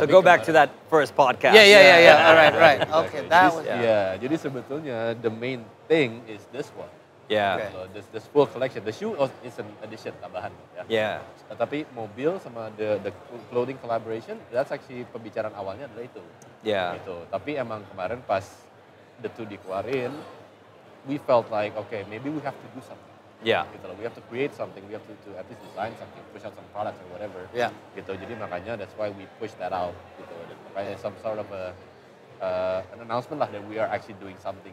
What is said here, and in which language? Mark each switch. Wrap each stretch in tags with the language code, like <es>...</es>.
<en>So go back to that first podcast. Yeah. All right. Okay, that was. Yeah.</en> <id>Jadi sebetulnya</id> <en>the main thing is this one. Yeah. Okay. So this full collection. The shoe is an addition,</en> <id>tambahan.</id> <en>Yeah.</en> <id>Tapi mobil sama</id> <en>the clothing collaboration, that's actually</en> <id>pembicaraan awalnya adalah itu.</id> <en>Yeah.</en> <id>Gitu. Tapi emang kemarin pas</id> <en>the two</en> <id>dikeluarin,</id> <en>we felt like, okay, maybe we have to do something. Yeah.</en> <id>Gitu loh.</id> <en>We have to create something. We have to at least design something, push out some products or whatever. Yeah.</en> <id>Gitu. Jadi makanya</id> <en>that's why we push that out.</en> <id>Gitu. Dan makanya</id> <en>some sort of an announcement</en> <id>lah</id> <en>that we are actually doing something.</en>